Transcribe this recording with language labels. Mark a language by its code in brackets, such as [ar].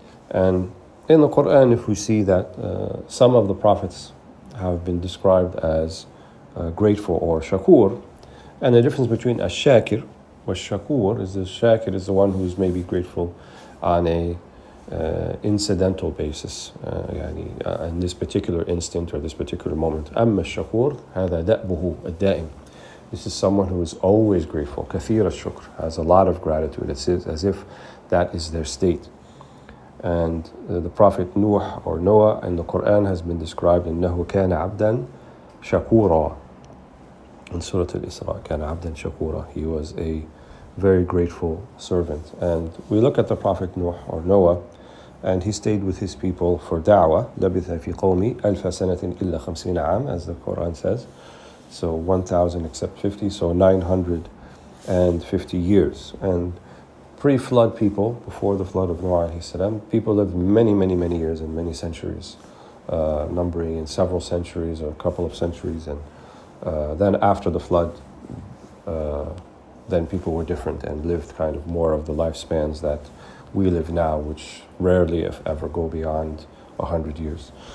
[en] And in the Quran, if we see that some of the prophets have been described as grateful or shakur, and the difference between ash-shakir or shakur is the shakir is the one who's maybe grateful on a incidental basis, in this particular instant or this particular moment. [ar] أما الشكور هذا دأبه الدائم. [en] This is someone who is always grateful. [ar] كثير الشكر, [en] has a lot of gratitude. It's as if that is their state. And the Prophet Nuh or Noah in the Quran has been described [ar] إنه كان عبدا شكورا. [en] In Surah Al-Isra, [ar] كان عبدا شكورا. [en] He was a very grateful servant. And we look at the Prophet Nuh or Noah, and he stayed with his people for da'wah. [ar] لبث في قومي ألف سنة إلا 50 عام, [en] as the Quran says. So 1,000 except 50, so 950 years. And pre-flood people, before the flood of Noah alayhi salam, people lived many years and many centuries, numbering in several centuries or a couple of centuries. And then after the flood, then people were different and lived kind of more of the lifespans that we live now, which rarely, if ever, go beyond 100 years.